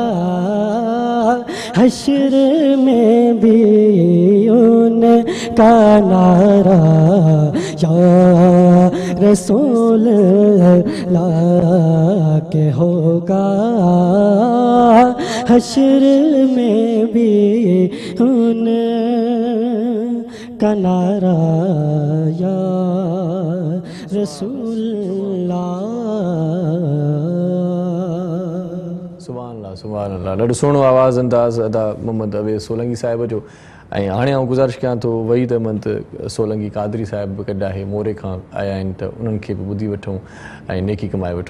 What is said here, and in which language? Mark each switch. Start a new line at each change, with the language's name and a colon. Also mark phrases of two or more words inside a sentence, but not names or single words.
Urdu: حشر میں بھی ان کا نعرہ
Arabic: یا رسول اللہ
Urdu: کہ ہوگا حشر میں بھی ان کا نعرہ
Arabic: یا رسول اللہ. سبحان الله.
Sindhi: ॾाढो सुहिणो आवाज़ अंदाज़ अदा मोहम्मद अवेस सोलंकी साहिब जो. ऐं हाणे आउं गुज़ारिश कयां थो वहीद अहमद सोलंकी कादरी साहिब बि गॾु आहे मोरे खां आया आहिनि त उन्हनि खे बि ॿुधी वठूं ऐं नेकी कमाए वठूं.